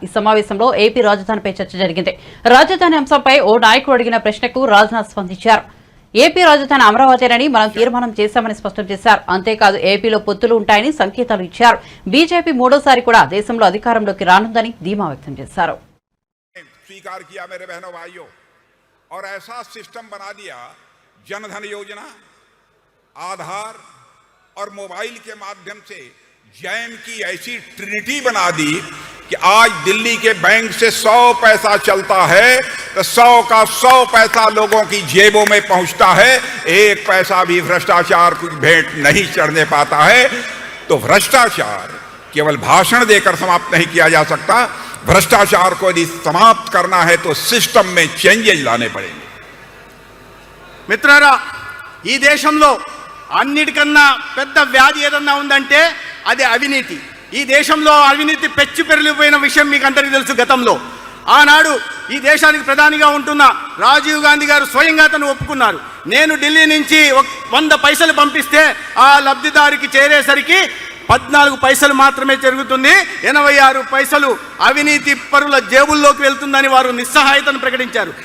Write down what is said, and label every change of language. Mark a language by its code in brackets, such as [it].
[te] ఈ సమావేశంలో ఏపీ రాజధానిపై చర్చ జరిగింది. రాజధాని అంశంపై ఓ నాయకుడు అడిగిన ప్రశ్నకు రాజ్నాథ్ స్పందించారు. ఏపీ రాజధాని అమరావతినని మనం తీర్మానం చేశామని స్పష్టం చేశారు. అంతేకాదు ఏపీలో పొత్తులు ఉంటాయని సంకేతాలు ఇచ్చారు. బీజేపీ మూడోసారి కూడా దేశంలో అధికారంలోకి రానుందని ధీమా వ్యక్తం చేశారు. [hi] स्वीकार किया मेरे बहनों भाइयों, और ऐसा सिस्टम बना दिया, जनधन योजना, आधार और मोबाइल के माध्यम से जैम की ऐसी ट्रिनिटी बना दी कि आज दिल्ली के बैंक से 100 पैसा चलता है तो 100 का 100 पैसा लोगों की जेबों में पहुंचता है, एक पैसा भी भ्रष्टाचार की भेंट नहीं चढ़ने पाता है. तो भ्रष्टाचार केवल भाषण देकर समाप्त नहीं किया जा सकता. भ्रष्टाचार को यदि समाप्त करना है तो सिस्टम में चेंजेज लाने पड़ेंगे. [te] మిత్రులారా, ఈ దేశంలో అన్నిటికన్నా పెద్ద వ్యాధి ఏదన్నా ఉందంటే అది అవినీతి. ఈ దేశంలో అవినీతి పెచ్చు పెరిగిపోయిన విషయం మీకు అందరికీ తెలుసు. గతంలో ఆనాడు ఈ దేశానికి ప్రధానిగా ఉంటున్న రాజీవ్ గాంధీ గారు స్వయంగా తను ఒప్పుకున్నారు, నేను ఢిల్లీ నుంచి 100 పైసలు పంపిస్తే ఆ లబ్ధిదారికి చేరేసరికి 14 పైసలు మాత్రమే జరుగుతుంది, 86 పైసలు అవినీతి పరుల జేబుల్లోకి వెళ్తుందని వారు నిస్సహాయతను ప్రకటించారు.